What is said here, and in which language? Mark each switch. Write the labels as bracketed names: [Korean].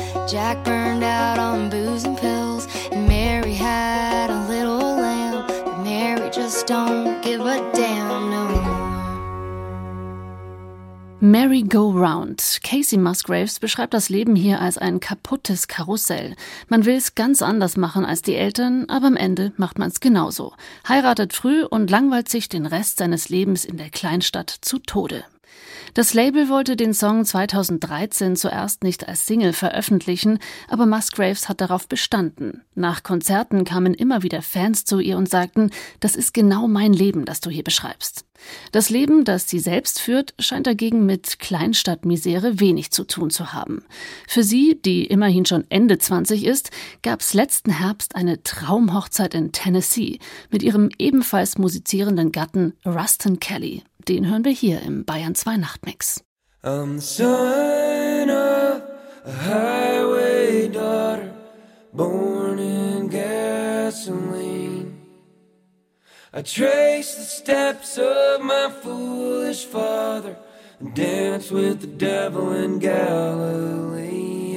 [English] Jack burned out on booze and pills, and Mary had a little lamb. Mary just don't give a damn no more. Mary Go Round. [German] Kacey Musgraves beschreibt das Leben hier als ein kaputtes Karussell. Man will es ganz anders machen als die Eltern, aber am Ende macht man es genauso. Heiratet früh und langweilt sich den Rest seines Lebens in der Kleinstadt zu Tode. Das Label wollte den Song 2013 zuerst nicht als Single veröffentlichen, aber Musgraves hat darauf bestanden. Nach Konzerten kamen immer wieder Fans zu ihr und sagten, das ist genau mein Leben, das du hier beschreibst. Das Leben, das sie selbst führt, scheint dagegen mit Kleinstadtmisere wenig zu tun zu haben. Für sie, die immerhin schon Ende 20 ist, gab's letzten Herbst eine Traumhochzeit in Tennessee mit ihrem ebenfalls musizierenden Gatten Rustin Kelly. Den hören wir hier im Bayern 2 Nachtmix. [English] I'm the son of a highway daughter, born in gasoline. I trace the steps of my foolish father, dance with the devil in Galilee.